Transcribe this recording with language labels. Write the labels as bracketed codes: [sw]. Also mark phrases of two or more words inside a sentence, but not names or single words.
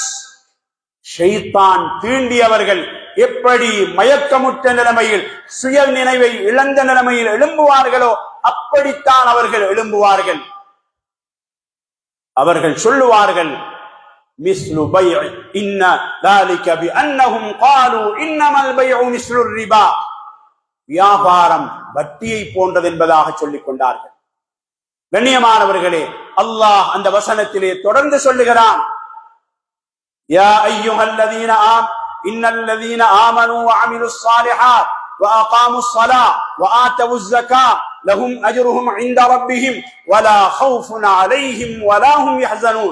[ta] ஷைத்தான் தீண்டியவர்கள் எப்படி மயக்கமுற்ற நிலைமையில், சுய நினைவை இழந்த நிலைமையில் எழும்புவார்களோ அப்படித்தான் அவர்கள் எழும்புவார்கள். அவர்கள் சொல்லுவார்கள், [ar] مثل بيع إن ذلك بانهم قالوا انما البيع مثل الربا. [ta] வியாபாரம் வட்டியை போன்றது என்பதாக சொல்லிக் கொண்டார்கள். கண்ணியமானவர்களே, அல்லாஹ் அந்த வசனத்திலே தொடர்ந்து சொல்லுகிறான், [ar] يا أيها الذين إن الذين آمنوا وعملوا الصالحات وأقاموا الصلاة وآتوا الزكاة لهم أجرهم عند ربهم ولا خوف عليهم ولا هم يحزنون.